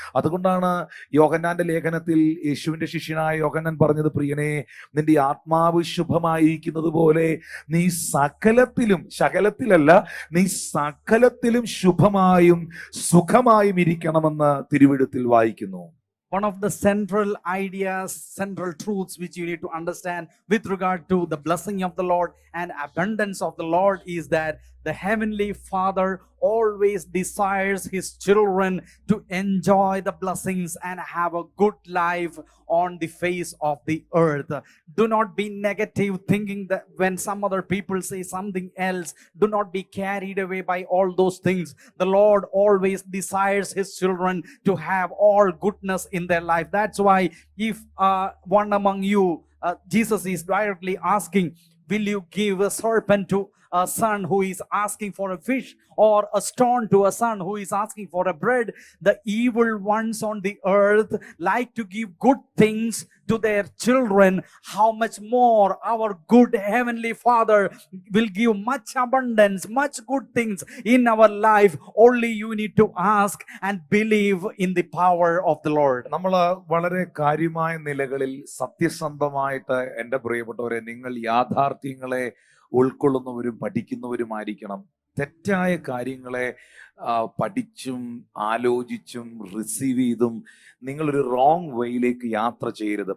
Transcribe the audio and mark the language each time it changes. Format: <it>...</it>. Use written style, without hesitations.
<ml>അതുകൊണ്ടാണ് യോഹന്നാന്റെ ലേഖനത്തിൽ യേശുവിന്റെ ശിഷ്യനായ യോഹന്നാൻ പറഞ്ഞത്, പ്രിയനെ, നിന്റെ ആത്മാവ് ശുഭമായിരിക്കുന്നത് പോലെ നീ സകലത്തിലും, ശകലത്തിലല്ല, നീ സകലത്തിലും ശുഭമായും സുഖമായും ഇരിക്കണമെന്ന് തിരുവെഴുത്തിൽ വായിക്കുന്നു.</ml> <en>One of the central ideas, central truths which you need to understand with regard to the blessing of the Lord and abundance of the Lord is that the Heavenly Father always desires His children to enjoy the blessings and have a good life on the face of the earth. Do not be negative thinking that when some other people say something else. Do not be carried away by all those things. The Lord always desires His children to have all goodness in their life. That's why if one among you, Jesus is directly asking, will you give a serpent to a son who is asking for a fish, or a stone to a son who is asking for a bread? The evil ones on the earth like to give good things to their children. How much more our good Heavenly Father will give much abundance, much good things in our life. Only you need to ask and believe in the power of the Lord.</en> <ml>നമ്മൾ വളരെ കാര്യമായ നിലകളിൽ സത്യസന്ധമായിട്ട്, എൻ്റെ പ്രിയപ്പെട്ടവരെ, നിങ്ങൾ യാഥാർത്ഥ്യങ്ങളെ ഉൾക്കൊള്ളുന്നവരും പഠിക്കുന്നവരുമായിരിക്കണം. തെറ്റായ കാര്യങ്ങളെ പഠിച്ചും ആലോചിച്ചും റിസീവ് ചെയ്തും നിങ്ങളൊരു റോങ് വേയിലേക്ക് യാത്ര ചെയ്യരുത്.</ml>